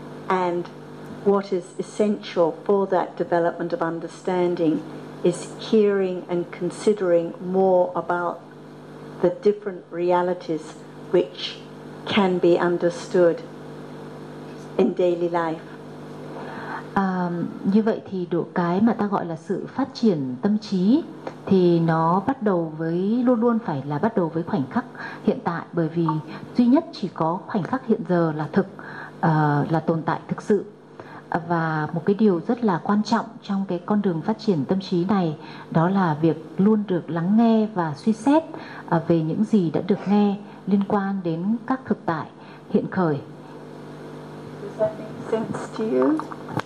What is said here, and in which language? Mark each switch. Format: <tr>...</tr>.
<en>And what is essential for that development of understanding is hearing and considering more about the different realities which can be understood in daily life.</en> <vi>Như vậy thì độ cái mà ta gọi là sự phát triển tâm trí thì nó bắt đầu với, luôn luôn phải là bắt đầu với khoảnh khắc hiện tại, bởi vì duy nhất chỉ có khoảnh khắc hiện giờ là thực, là tồn tại thực sự. Và một cái điều rất là quan trọng trong cái con đường phát triển tâm trí này đó là việc luôn được lắng nghe và suy xét về những gì đã được nghe liên quan đến các thực tại hiện khởi.</vi> <en>Does that make sense to you?</en>